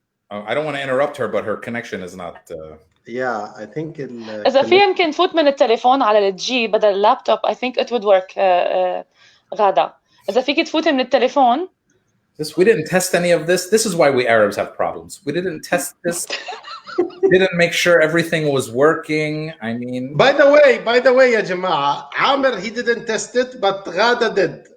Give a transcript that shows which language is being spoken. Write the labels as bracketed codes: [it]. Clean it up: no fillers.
[en] I don't want to interrupt her, but her connection is not. Yeah, I think. [ar] إذا في يمكن تفوت من التليفون على الجي بدل اللابتوب [en] I think it would work. [ar] غادة إذا فيك تفوتي من التليفون. [en] We didn't test any of this. This is why we Arabs have problems. We didn't test this. Didn't make sure everything was working. I mean. By the way, [ar] يا جماعة, [en] Amir, he didn't test it, but غادة did.